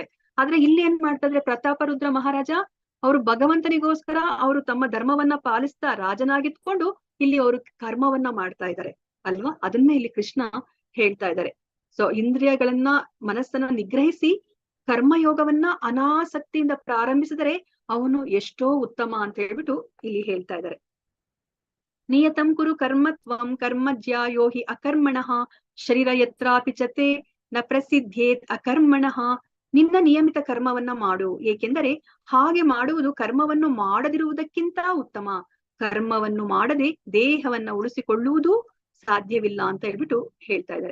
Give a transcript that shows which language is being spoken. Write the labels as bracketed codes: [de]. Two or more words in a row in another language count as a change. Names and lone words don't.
[kn] ಆದ್ರೆ ಇಲ್ಲಿ ಏನ್ ಮಾಡ್ತಾ ಇದ್ರೆ ಪ್ರತಾಪರುದ್ರ ಮಹಾರಾಜ, ಅವರು ಭಗವಂತನಿಗೋಸ್ಕರ ಅವರು ತಮ್ಮ ಧರ್ಮವನ್ನ ಪಾಲಿಸ್ತಾ ರಾಜನಾಗಿತ್ಕೊಂಡು ಇಲ್ಲಿ ಅವರು ಕರ್ಮವನ್ನ ಮಾಡ್ತಾ ಇದ್ದಾರೆ ಅಲ್ವಾ. ಅದನ್ನೇ ಇಲ್ಲಿ ಕೃಷ್ಣ ಹೇಳ್ತಾ ಇದ್ದಾರೆ. ಸೊ ಇಂದ್ರಿಯಗಳನ್ನ, ಮನಸ್ಸನ್ನ ನಿಗ್ರಹಿಸಿ ಕರ್ಮಯೋಗವನ್ನ ಅನಾಸಕ್ತಿಯಿಂದ ಪ್ರಾರಂಭಿಸಿದರೆ ಅವನು ಎಷ್ಟೋ ಉತ್ತಮ ಅಂತ ಹೇಳ್ಬಿಟ್ಟು ಇಲ್ಲಿ ಹೇಳ್ತಾ ಇದ್ದಾರೆ. [sa] ನಿಯತಂ ಕುರು ಕರ್ಮ ತ್ವಂ ಕರ್ಮ ಜ್ಯಾಯೋ ಹಿ ಅಕರ್ಮಣಃ ಶರೀರ ಯತ್ರಾಪಿ ಚತೆ ನ ಪ್ರಸಿದ್ಧೇತ್ ಅಕರ್ಮಣಃ. [kn] ನಿನ್ನ ನಿಯಮಿತ ಕರ್ಮವನ್ನ ಮಾಡು, ಏಕೆಂದರೆ ಹಾಗೆ ಮಾಡುವುದು ಕರ್ಮವನ್ನು ಮಾಡದಿರುವುದಕ್ಕಿಂತ ಉತ್ತಮ. ಕರ್ಮವನ್ನು ಮಾಡದೆ ದೇಹವನ್ನ ಉಳಿಸಿಕೊಳ್ಳುವುದು ಸಾಧ್ಯವಿಲ್ಲ ಅಂತ ಹೇಳ್ಬಿಟ್ಟು ಹೇಳ್ತಾ ಇದ್ದಾರೆ.